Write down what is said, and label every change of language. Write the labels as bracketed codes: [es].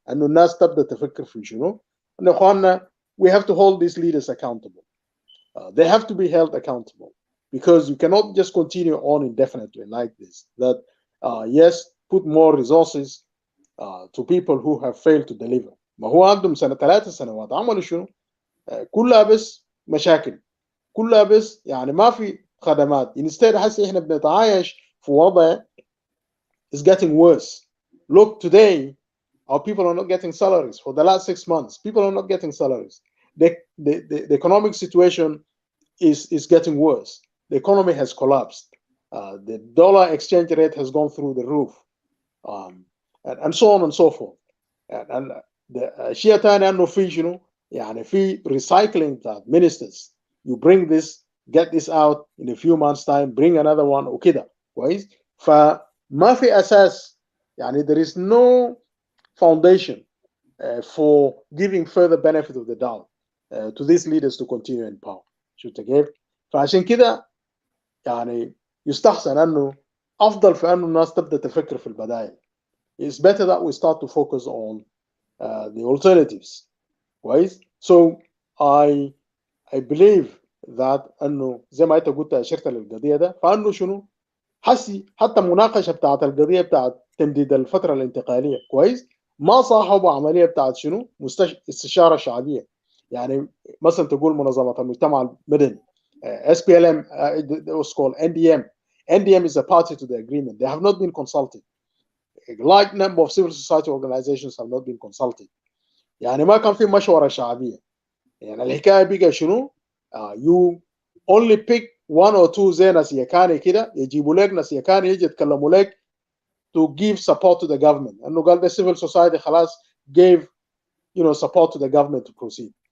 [en] And we have to hold these leaders accountable. They have to be held accountable because you cannot just continue on indefinitely like this. That yes, put more resources to people who have failed to deliver. [ar] ما هو عندهم 3 سنوات عملوا شنو؟ كلها بس مشاكل، كلها بس ما في خدمات. Instead هسه احنا بنتعايش في وضع [en] is getting worse. Look, today our people are not getting salaries. For the last 6 months, people are not getting salaries. The economic situation is getting worse. The economy has collapsed. The dollar exchange rate has gone through the roof, and so on and so forth. And the [ar] شيء ثاني انه في شنو؟ في [en] recycling that ministers. You bring this, get this out in a few months' time, bring another one [ar] وكده كويس. فما في اساس يعني [en] there is no foundation for giving further benefit of the doubt to these leaders to continue in power. [ar] شفت كيف؟ فعشان كده يعني يستحسن انه افضل في انه الناس تبدا تفكر في البدائل. [en] It's better that we start to focus on the alternatives. [ar] كويس. [en] So I believe that [ar] انه زي ما انت قلت اشرت للقضيه ده، فانه شنو حتى المناقشه بتاعت القضيه بتاعت تمديد الفتره الانتقاليه كويس ما صاحبوا عمليه بتاعت شنو استشاره شعبيه. يعني مثلا تقول منظمه المجتمع المدني SPLM [en] it was called NDM. NDM is a party to the agreement. They have not been consulted. A large number of civil society organizations have not been consulted. [ar] يعني ما كان في مشورة شعبية. يعني الحكاية بقى شنو [en] you only pick one or two [ar] زي ناس يكاني كده يجيبوا لك ناس يكاني يجي يتكلموا لك [en] to give support to the government. [ar] انه قال [en] the civil society [ar] خلاص [en] gave support to the government to proceed.